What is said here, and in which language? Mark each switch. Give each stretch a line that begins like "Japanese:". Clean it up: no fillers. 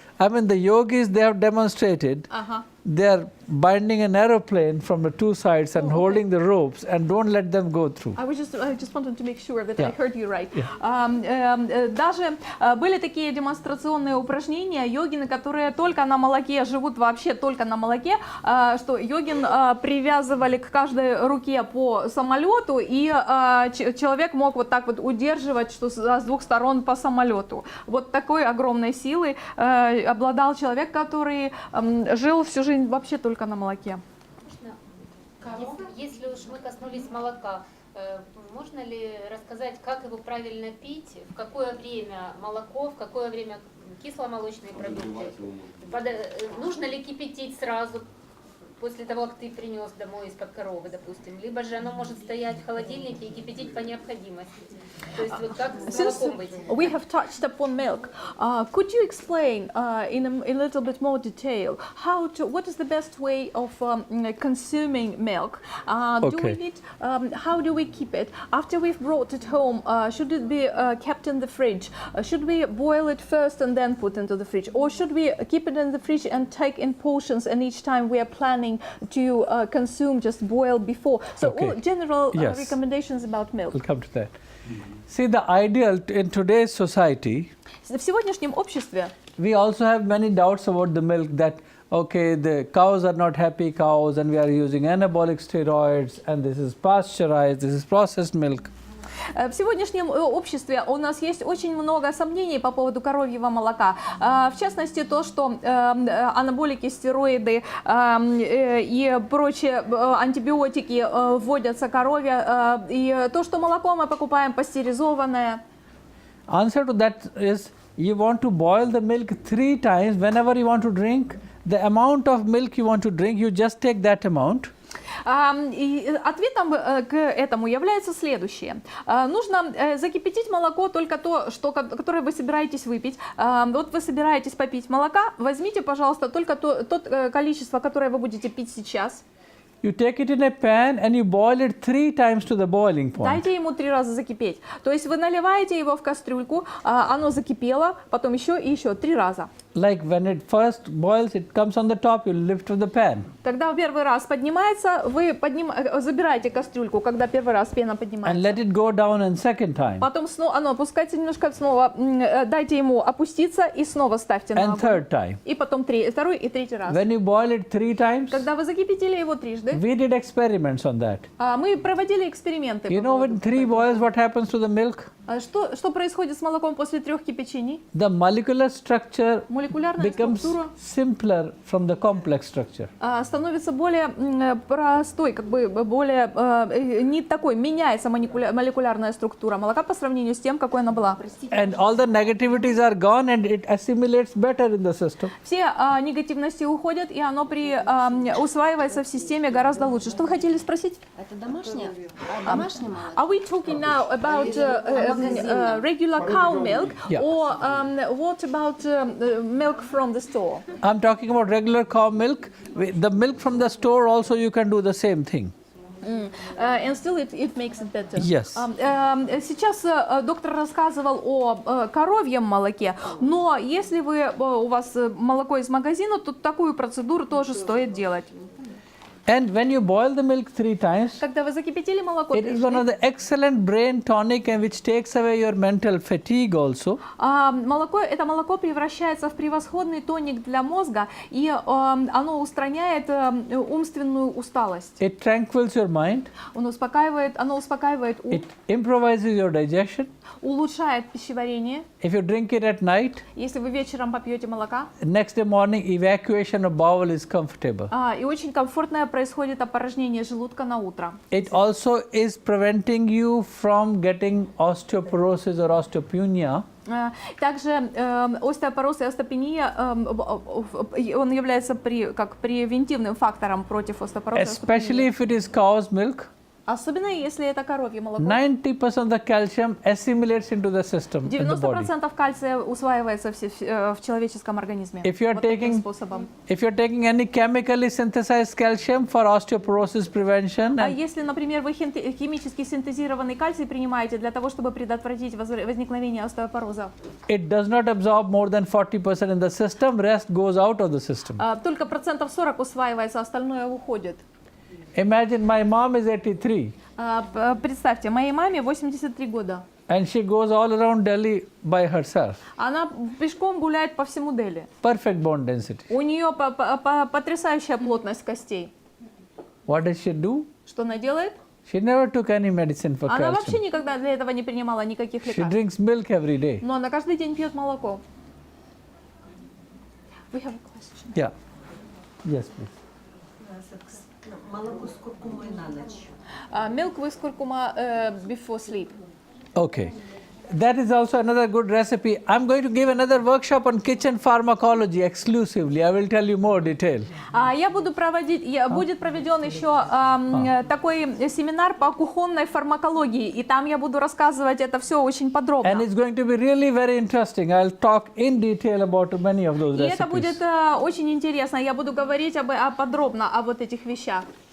English: I mean, the yogis, they have demonstrated. They are binding an aeroplane from the two sides and holding the ropes and don't let them go through. I just wanted to make sure that Yeah. I heard you right. Yeah.
Russian: Даже были такие демонстрационные упражнения, йогины, которые только на молоке живут, вообще только на молоке, что йогин привязывали к каждой руке по самолету, и человек мог вот так вот удерживать, что с двух сторон по самолету. Вот такой огромной силой обладал человек, который жил всю жизнь вообще только на молоке. Если уж мы коснулись молока, можно ли рассказать, как его правильно пить, в какое время молоко, в какое время кисломолочные продукты? Нужно ли кипятить сразу после того, как ты принес домой из-под коровы, допустим? Либо же оно может стоять в холодильнике и кипятить по необходимости? То есть вот как с молоком быть?
English: We have touched upon milk. Could you explain in a little bit more detail what is the best way of consuming milk? Do we Okay. need, how do we keep it? After we've brought it home, should it be kept in the fridge? Should we boil it first and then put into the fridge? Or should we keep it in the fridge and take in portions, and each time we are planning to consume, just boil before? So Okay. all general Yes. recommendations about milk. We'll come to that. See, the ideal in today's society,
Russian: В сегодняшнем обществе
English: we also have many doubts about the milk that, okay, the cows are not happy cows and we are using anabolic steroids and this is pasteurized, this is processed milk.
Russian: В сегодняшнем обществе у нас есть очень много сомнений по поводу коровьего молока. В частности, то, что анаболики, стероиды и прочие антибиотики вводятся коровье, и то, что молоко мы покупаем пастеризованное.
English: Answer to that is you want to boil the milk 3 times whenever you want to drink. The amount of milk you want to drink, you just take that amount.
Russian: И ответом к этому является следующее. Нужно закипятить молоко, только то, которое вы собираетесь выпить. Вот вы собираетесь попить молока, возьмите, пожалуйста, только то количество, которое вы будете пить сейчас.
English: You take it in a pan and you boil it 3 times to the boiling point.
Russian: Дайте ему 3 раза закипеть. То есть вы наливаете его в кастрюльку, оно закипело, потом еще и еще 3 раза.
English: Like when it first boils, it comes on the top, you lift from the pan.
Russian: Когда первый раз поднимается, вы забираете кастрюльку, когда первый раз пена
English: And
Russian: поднимается.
English: let it go down in second time.
Russian: Потом снова оно опускается немножко, снова дайте ему опуститься и снова ставьте на
English: And
Russian: огонь.
English: third time.
Russian: И потом второй и третий раз.
English: When you boil it 3 times,
Russian: Когда вы закипятили его трижды,
English: we did experiments on that.
Russian: мы проводили эксперименты.
English: You know when 3 boils, what happens to the milk?
Russian: Что происходит с молоком после 3 кипячений?
English: The molecular structure
Russian: Молекулярная
English: becomes
Russian: структура
English: simpler from the complex structure.
Russian: становится более простой, как бы более не такой, меняется молекулярная структура молока по сравнению с тем, какой она была.
English: And all the negativities are gone and it assimilates better in the system.
Russian: Все негативности уходят, и оно усваивается в системе гораздо лучше. Что вы хотели спросить? Это домашнее? Домашнее молоко?
English: Are we talking now about regular cow milk, Yeah. or what about milk from the store? I'm talking about regular cow milk. The milk from the store also you can do the same thing. And still it makes it better. Yes.
Russian: Сейчас доктор рассказывал о коровьем молоке, но если у вас молоко из магазина, то такую процедуру тоже стоит делать.
English: And when you boil the milk 3 times,
Russian: Когда вы закипятили молоко,
English: it is one of the excellent brain tonic and which takes away your mental fatigue also.
Russian: это молоко превращается в превосходный тоник для мозга, и оно устраняет умственную усталость.
English: It tranquils your mind.
Russian: Оно успокаивает ум,
English: It improvises your digestion.
Russian: улучшает пищеварение.
English: If you drink it at night,
Russian: Если вы вечером попьете молока,
English: next day morning evacuation of bowel is comfortable.
Russian: и очень комфортное происходит опорожнение желудка на утро.
English: It also is preventing you from getting osteoporosis or osteopenia.
Russian: Также остеопороз и остеопения, он является как превентивным фактором против остеопороза.
English: Especially if it is cow's milk.
Russian: Особенно если это коровье молоко.
English: 90% of the calcium assimilates into the system, in the body.
Russian: 90% кальция усваивается в человеческом организме.
English: If you are
Russian: таким
English: taking,
Russian: способом.
English: if you are taking any chemically synthesized calcium for osteoporosis prevention, and
Russian: Если, например, вы химически синтезированный кальций принимаете для того, чтобы предотвратить возникновение остеопороза,
English: it does not absorb more than 40% in the system, rest goes out of the system.
Russian: только 40% усваивается, остальное уходит.
English: Imagine my mom is 83
Russian: Представьте, моей маме 83 года.
English: and she goes all around Delhi by herself.
Russian: Она пешком гуляет по всему Дели.
English: Perfect bone density.
Russian: У нее потрясающая плотность костей.
English: What does she do?
Russian: Что она делает?
English: She never took any medicine for
Russian: Она вообще
English: calcium.
Russian: никогда для этого не принимала никаких лекарств.
English: drinks milk every day.
Russian: Но она каждый день пьет молоко.
English: We have a question. Yeah. Yes, please.
Russian: Молоко с куркумой на ночь.
English: Milk with curcuma before sleep. Okay. That is also another good recipe. I'm going to give another workshop on kitchen pharmacology exclusively. I will tell you more detail.
Russian: Будет проведен еще такой семинар по кухонной фармакологии, и там я буду рассказывать это все очень подробно.
English: And it's going to be really very interesting. I'll talk in detail about many of those
Russian: И это будет
English: recipes.
Russian: очень интересно. Я буду говорить подробно о вот этих вещах.